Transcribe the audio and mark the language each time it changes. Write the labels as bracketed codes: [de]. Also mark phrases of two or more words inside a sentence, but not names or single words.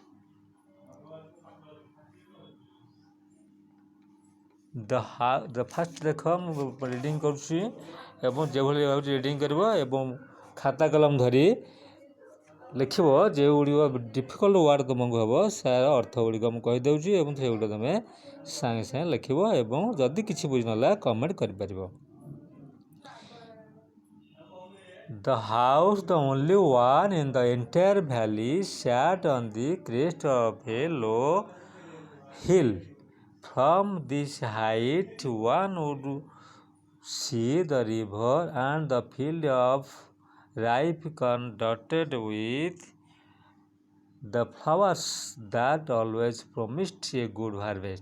[or] ଫାଷ୍ଟ ଦେଖ, ମୁଁ ରିଡ଼ିଂ କରୁଛି ଏବଂ ଯେଭଳି ଭାବରେ ରିଡ଼ିଂ କରିବ ଏବଂ ଖାତା କଲମ ଧରି ଲେଖିବ. ଯେଉଁଗୁଡ଼ିକ [en] difficult word [or] ତୁମକୁ ହେବ ତାର ଅର୍ଥ ଗୁଡ଼ିକ ମୁଁ କହିଦେଉଛି ଏବଂ ସେଗୁଡ଼ିକ ତୁମେ ସାଙ୍ଗେ ସାଙ୍ଗେ ଲେଖିବ ଏବଂ ଯଦି କିଛି ବୁଝିନଲା କମେଣ୍ଟ କରିପାରିବ. [en] The house, the only one in the entire valley, sat on the crest of a low hill. From this height one would see the river and the field of ripe corn dotted with the flowers that always promised a good harvest.